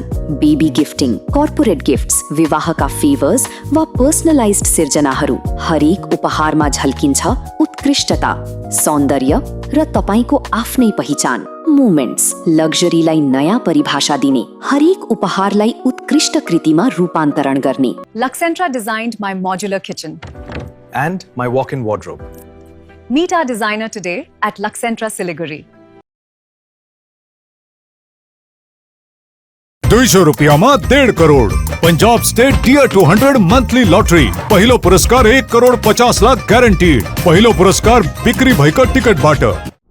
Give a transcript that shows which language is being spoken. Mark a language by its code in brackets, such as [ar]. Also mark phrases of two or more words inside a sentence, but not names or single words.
[en] baby gifting, corporate gifts, [ne] विवाहका फेभर्स वा पर्सनलाइज्ड सिर्जनाहरू, हरेक उपहारमा झल्किन्छ उत्कृष्टता, सौन्दर्य र तपाईको आफ्नै पहिचान। मोमेन्ट्स, लग्जरीलाई नयाँ परिभाषा दिने, हरेक उपहारलाई उत्कृष्ट कृतिमा रूपान्तरण गर्ने। [en] Luxentra designed my modular kitchen. and my walk-in wardrobe. Meet our designer today at Luxentra Siliguri. [gu] 200 રૂપિયામાં 1.5 કરોડ પંજાબ સ્ટેટ ટીયર 200 મંથલી લોટરી પહેલો પુરસ્કાર 1 કરોડ 50 લાખ ગેરંટીડ પહેલો પુરસ્કાર [ne] बिक्री भयकर टिकट बाट